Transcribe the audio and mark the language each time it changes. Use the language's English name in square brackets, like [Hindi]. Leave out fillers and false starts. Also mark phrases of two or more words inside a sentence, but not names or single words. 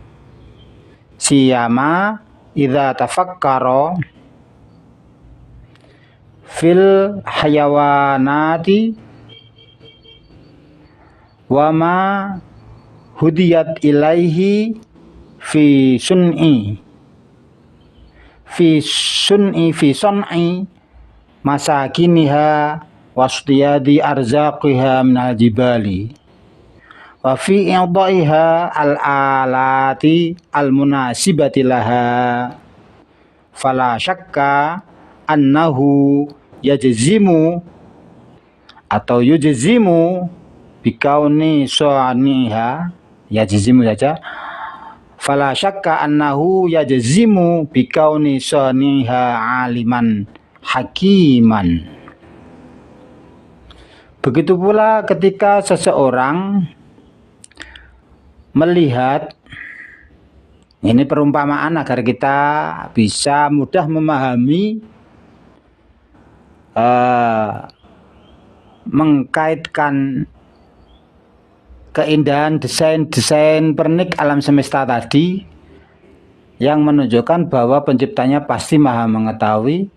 [Arabic] سيما إذا تفكر في الحيوانات وما هديت إليه في صنع مساكنها واصطياد أرزاقها من الجبال وفي إعدادها الآلات المناسبة لها فلا شك أنه يجزم atau يجزم بكون صانعها، يجزم saja، فلا شك أنه يجزم بكون صانعها عليما حكيما. [Indonesian] Begitu pula ketika seseorang melihat, ini perumpamaan agar kita bisa mudah memahami, mengkaitkan keindahan desain-desain pernik alam semesta tadi yang menunjukkan bahwa penciptanya pasti maha mengetahui.